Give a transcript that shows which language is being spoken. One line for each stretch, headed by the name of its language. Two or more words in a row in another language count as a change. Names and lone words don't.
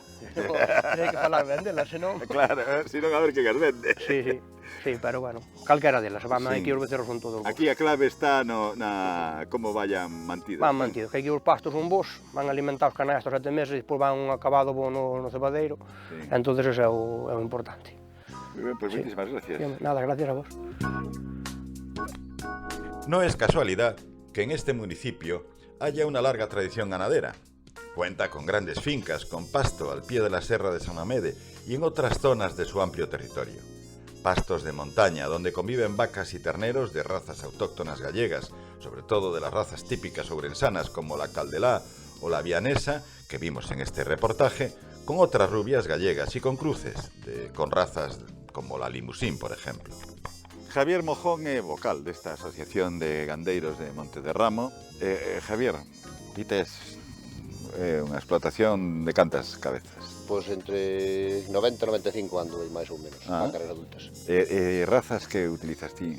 Galician: Hai que falar ben delas, senón... Claro, senón a ver que as vende. Sí, pero bueno, calquera delas, van Sí. aquí os becerros son todos bons. Aquí a clave está na como vayan mantidas. Van mantidos, que aquí os pastos son bons, van alimentados canastos 7 meses e despois van un acabado bo no cebadeiro, Sí. entonces ese é o importante.
Spanish: Muy ben, pues muchísimas gracias.
Galician: Nada, gracias a vos.
Spanish: No es casualidad que en este municipio haya una larga tradición ganadera. Cuenta con grandes fincas con pasto al pie de la Serra de San Mamede y en otras zonas de su amplio territorio. Pastos de montaña donde conviven vacas y terneros de razas autóctonas gallegas, sobre todo de las razas típicas ourensanas como la Caldelá o la vianesa, que vimos en este reportaje, con otras rubias gallegas y con cruces con razas como la limusín, por ejemplo.
Galician: Javier Mojón é vocal desta Asociación de Gandeiros de Monte de Ramo. Javier, ti tes unha explotación de cantas cabezas? Pois entre 90 e 95 ando aí máis ou menos, vacas adultas. Razas que utilizas ti?